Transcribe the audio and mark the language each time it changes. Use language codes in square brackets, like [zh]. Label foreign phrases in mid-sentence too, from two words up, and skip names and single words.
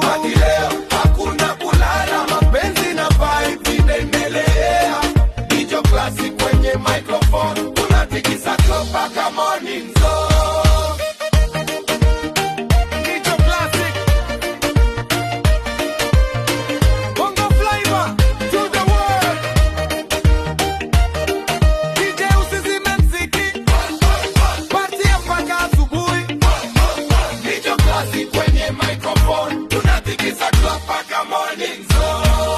[sw] Party leo, hakuna kulala, mapenzi na vibe vinaendelea. Ni Jo Classic kwenye microphone, tunatikisa club mpaka [en] morning zone. [sw] Ni Jo Classic, Bongo Flava [en] to the world. [sw] D J usizime mziki, party mpaka asubuhi. Ni Jo Classic kwenye microphone, tunatikisa club mpaka [en] morning zone.